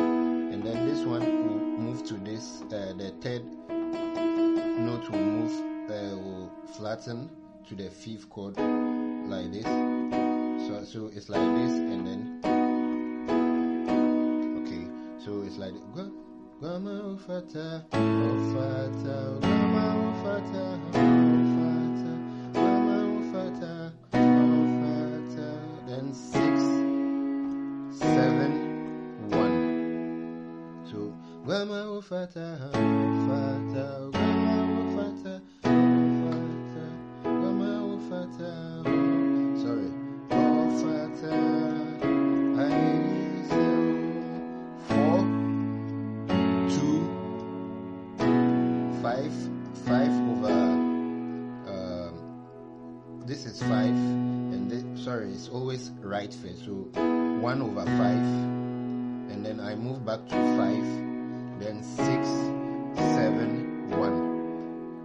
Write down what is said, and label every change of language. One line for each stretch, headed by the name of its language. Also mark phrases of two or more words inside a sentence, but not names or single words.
English: And then this one will move to this. The third note will move, will flatten to the 5th chord like this. So it's like this, and then okay, so it's like Gwama Ofata, Ofata, Gwama Ofata, Ofata, Gwama Ofata, Ofata, then 6, 7, 1. So Gwama Ofata, Ofata, Gwama Ofata, Ofata, Gwama Ofata. Sorry. 5 over this is 5, and this, sorry, it's always right first, so 1 over 5, and then I move back to 5, then 6, 7, 1.